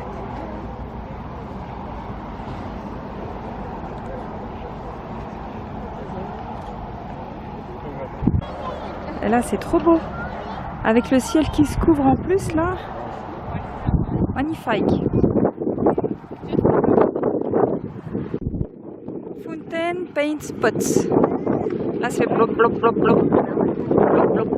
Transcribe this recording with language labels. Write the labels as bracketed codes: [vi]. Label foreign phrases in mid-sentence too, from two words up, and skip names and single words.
[fr] Et là, c'est trop beau. Avec le ciel qui se couvre en plus, là. Magnifique. [en] Fountain Paint Spots. [fr] Là, c'est blop, blop, blop, blop. Blop, blop.